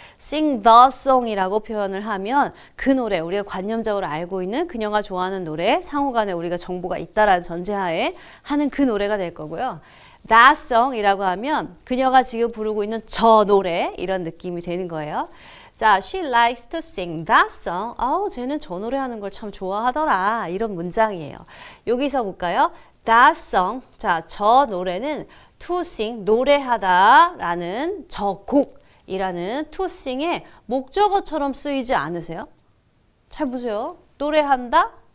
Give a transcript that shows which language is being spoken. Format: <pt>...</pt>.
<en>sing the song</en> <ko>이라고 표현을 하면 그 노래, 우리가 관념적으로 알고 있는 그녀가 좋아하는 노래, 상호간에 우리가 정보가 있다라는 전제하에 하는 그 노래가 될 거고요. that song이라고 하면 그녀가 지금 부르고 있는 저 노래, 이런 느낌이 되는 거예요.</ko> <en>자, she likes to sing that song.</en> <ko>쟤는 저 노래 하는 걸 참 좋아하더라. 이런 문장이에요. 여기서 볼까요? that song. 자, 저 노래는 to sing, 노래하다 라는 저 곡이라는 to sing의 목적어처럼 쓰이지 않으세요? 잘 보세요. 노래한다?</ko>